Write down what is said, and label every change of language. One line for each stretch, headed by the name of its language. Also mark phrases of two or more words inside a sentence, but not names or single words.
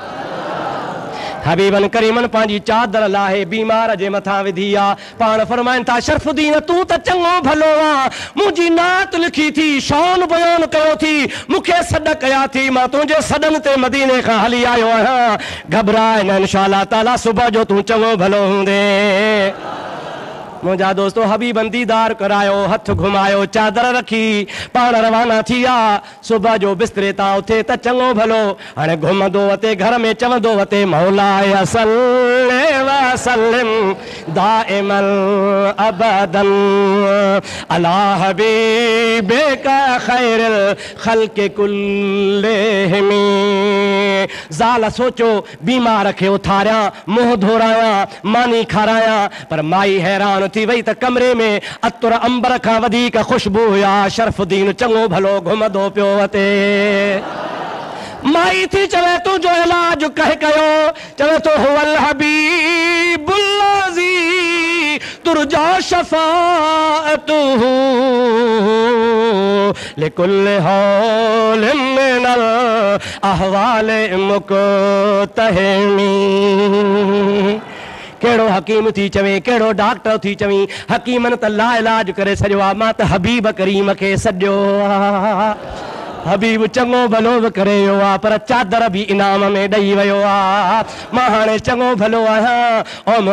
Sindhi: हबीबन करीमन पंहिंजी चादर लाहे बीमार जे मथां विधी आहे पाण फरमाइनि था शरफुद्दीन तूं त चङो भलो आहे मुंहिंजी नात लिखी थी शान बयान कयो थी मूंखे सॾ कया थी मां तुंहिंजे सॾनि ते मदीने खां हली आयो आहियां घबराए न
Arabic: إن شاء الله تعالى
Sindhi: सुबुह जो तूं चङो भलो हूंदे मुझा दोस्तों हबीबन दीदार करायो हथ घुमायो चादर रखी पाण रवाना थी विया सुबह जो बिस्तरे ता उथे त चङो भलो हाणे घुमंदो वते घर में चवंदो वते
Arabic: مولاي صل وسلم دائما أبدا على حبيبك خير الخلق كلهم
Sindhi: ज़ाल सोचो बीमार खे उथारियां मुंहुं धोरायां मानी खारायां पर माई हैरान थी वई त कमरे में अतुर अंबर खां वधीक खुशबू हुया शरफुद्दीन चङो भलो घुमंदो पियो वते माई थी चवे तुंहिंजो इलाज कंहिं कयो चवे तो
Arabic: هو الحبيب الذي ترجى شفاعته لكل هول من الأهوال مقتحم
Sindhi: केड़ो हकीम थी चवे केड़ो डॉक्टर थी चवी हकीमन त लाइलाज करे छॾियो आहे मां त हबीब करीम खे सॾियो आहे हबीब चङो भलो बि करे वियो आहे पर चादर बि इनाम में ॾेई वियो आहे मां हाणे चङो भलो आहियां ओ